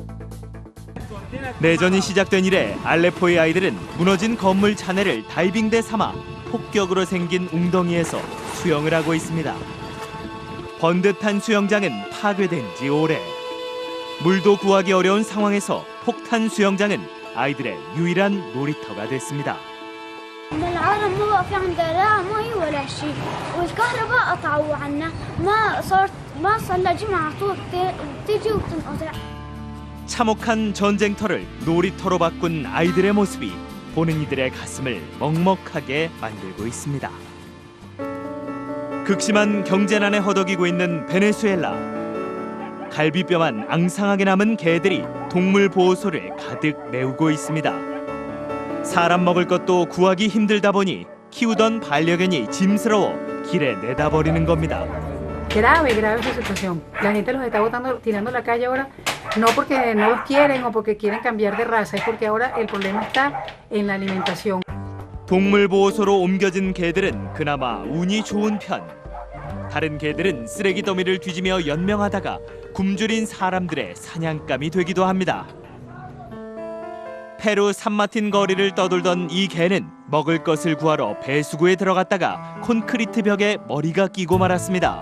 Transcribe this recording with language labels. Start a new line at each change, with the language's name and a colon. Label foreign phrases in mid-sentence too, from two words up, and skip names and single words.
Korean: 내전이 시작된 이래 알레포의 아이들은 무너진 건물 잔해를 다이빙대 삼아 폭격으로 생긴 웅덩이에서 수영을 하고 있습니다. 번듯한 수영장은 파괴된 지 오래. 물도 구하기 어려운 상황에서 폭탄 수영장은 아이들의 유일한 놀이터가 됐습니다.
Arabic: العالم ما بقى في عندها لا مي ولا شيء والكهرباء قطعوا عنا ما صار لها جمعة على طول بتيجي وبتنقطع.
Korean: 참혹한 전쟁터를 놀이터로 바꾼 아이들의 모습이 보는 이들의 가슴을 먹먹하게 만들고 있습니다. 극심한 경제난에 허덕이고 있는 베네수엘라. 갈비뼈만 앙상하게 남은 개들이 동물 보호소를 가득 메우고 있습니다. 사람 먹을 것도 구하기 힘들다 보니 키우던 반려견이 짐스러워 길에 내다 버리는 겁니다.
Spanish: Grave esa situación. La gente los está botando, tirando a la calle ahora, no porque no los quieren o porque quieren cambiar de raza, es porque ahora el problema está en la alimentación.
Korean: 동물 보호소로 옮겨진 개들은 그나마 운이 좋은 편. 다른 개들은 쓰레기 더미를 뒤지며 연명하다가 굶주린 사람들의 사냥감이 되기도 합니다. 페루 산마틴 거리를 떠돌던 이 개는 먹을 것을 구하러 배수구에 들어갔다가 콘크리트 벽에 머리가 끼고 말았습니다.